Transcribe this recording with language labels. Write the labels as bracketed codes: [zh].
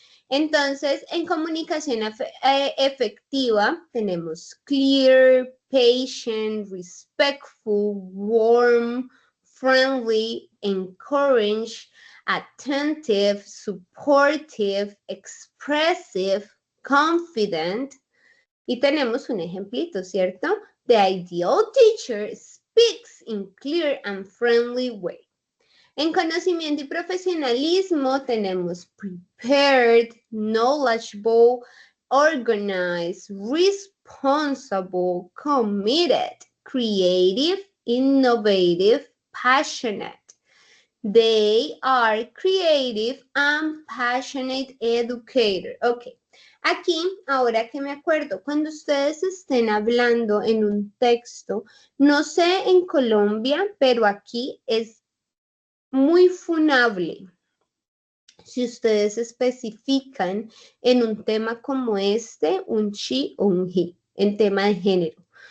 [es] Entonces, en comunicación efectiva tenemos [en] clear, patient, respectful, warm, friendly, encourage, attentive, supportive, expressive, confident. [es] Y tenemos un ejemplito, ¿cierto? [en] The ideal teacher speaks in clear and friendly way. [es] En conocimiento y profesionalismo tenemos [en] prepared, knowledgeable, organized, responsible, committed, creative, innovative, passionate. They are creative and passionate educator. Ok. [es] Aquí, ahora que me acuerdo, cuando ustedes estén hablando en un texto, no sé en Colombia, pero aquí es muy funable si ustedes especifican en un tema como este un she o un he, en tema de género.